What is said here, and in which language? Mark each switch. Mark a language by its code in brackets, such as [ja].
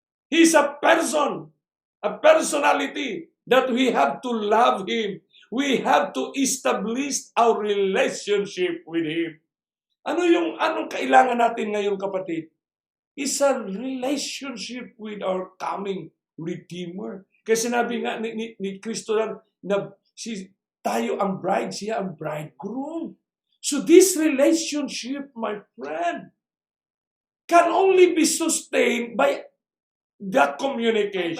[en] He's a person, a personality that we have to love Him. We have to establish our relationship with Him. [tl] Anong kailangan natin ngayon, kapatid? [en] Is a relationship with our coming Redeemer. [tl] Kasi sinabi nga ni Kristo lang na tayo ang bride, siya ang bridegroom. [en] So this relationship, my friend, can only be sustained by that communication.